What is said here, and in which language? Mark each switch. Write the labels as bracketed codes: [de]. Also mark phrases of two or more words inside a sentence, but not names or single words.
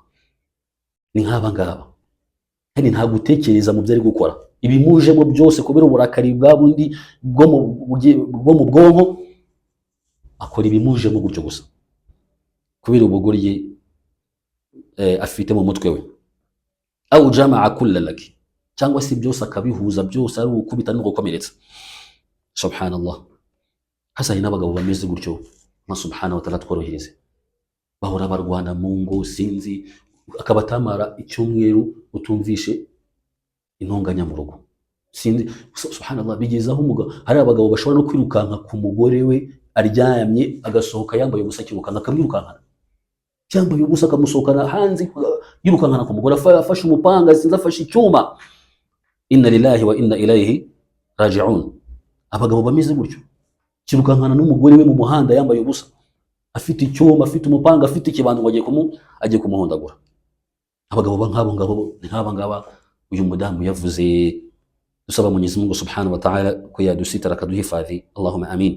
[rw] Ni nk'aba ngaba kandi nta gutekereza mu byo ari gukora, ibimujemo byose kubera uburakari bwa bundi bwo mu bwonko, akora ibimujemo gutyo gusa kubera ubugoryi afite mu mutwe we. [sw] Au jamaa kulla laki, [rw] cyangwa se byose akabihuza byose ari ukubita no gukomeretsa. [ar] سبحان الله. [rw] Hasa hari n'abagabo bameze gutyo, na [ar] سبحانه وتعالى [rw] tworohereze, bahora barwana mu ngo, sinzi akabatamara icyumweru utumvishe intonganya mu rugo. subhanallah, bigezaho hari abagabo bashobora no kwirukanka ku mugore we aryamye, agasohoka yambaye ubusa, akirukanka akamwirukankana, yambaye ubusa akamusohokana hanze, yirukankana ku mugore, afashe umupanga, sinzi afashe icyuma. [ar] إنا لله وإنا إليه راجعون. [rw] Abagabo bameze gutyo, kirukankana n'umugore we mu muhanda yambaye ubusa, afite icyuma, afite umupanga, afite ikibando ngo agiye kumuhondagura. Abagabo nk'abo ngabo ni nk'aba ngaba uyu mudamu yavuze. Dusaba [sw] Mwenyezi Mungu [ar] سبحانه وتعالى [rw] ko yadusitara akaduhifadhi, [ar] اللهم آمين.